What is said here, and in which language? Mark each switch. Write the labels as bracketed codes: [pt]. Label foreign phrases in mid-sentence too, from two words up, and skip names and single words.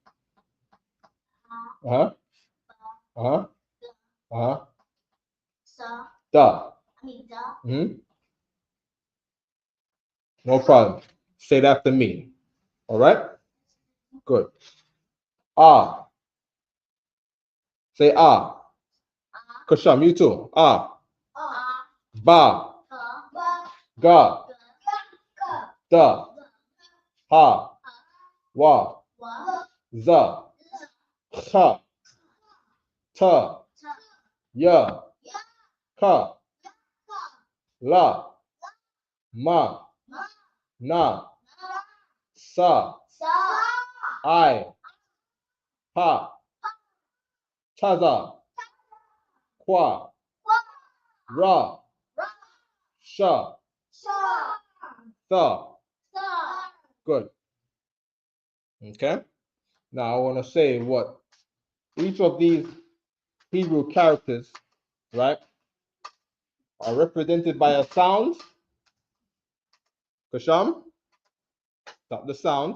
[en] Da. No problem. Say it after me. All right? Good. Ah. Say ah. Kasham, you too. Ah. Ba. Ga. Da. Ha. Wa. Za. Kha. Ta. Ya. Ka. La. Ma. Na. Sa. I. Pa. Taza. Qua. Ra. Sha. Tha. Good. Okay. Now I want to say what each of these Hebrew characters, right, are represented by a sound. Kasham, stop the sound.